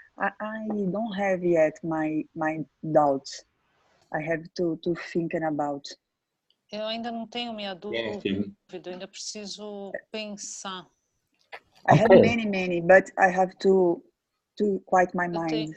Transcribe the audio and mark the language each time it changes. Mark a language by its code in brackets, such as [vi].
[en] I don't have yet my doubts. I have to think about. [pt] Eu ainda não tenho minha dúvida, eu ainda preciso pensar. [en] I have many, but I have to quiet my mind.